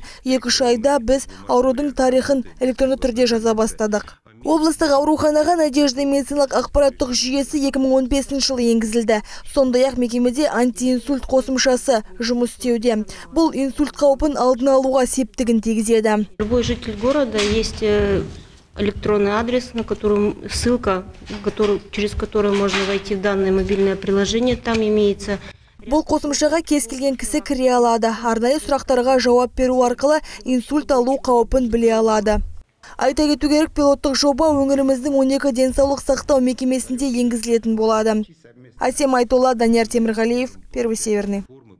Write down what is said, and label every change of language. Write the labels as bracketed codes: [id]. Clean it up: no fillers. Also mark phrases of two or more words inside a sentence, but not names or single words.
[kk] 2-3 айда біз аурудың тарихын электронды түрде жаза бастадық. Облыстық ауруханаға Надежда медициналық ақпараттық жүйесі 2015 жылы енгізілді. Сондай-ақ мекемеде антиинсульт қосымшасы жұмыс істеуде. Бұл инсульт қаупін алдын алуға септігін тигізеді. [ru] Любой житель города есть электронный адрес, на котором ссылка, через которую можно войти в данное мобильное приложение, там имеется. [kk] Бұл қосымшаға кез келген кісі кіре алады. Арнайы сұрақтарға жауап беру арқылы инсульт алу қаупін біле алады. Айта кету керек, пилоттық жоба өңіріміздің 12 денсаулық сақтау мекемесінде енгізілетін болады. Асем Айтолла, Данияр Темірғалиев, Первый Северный.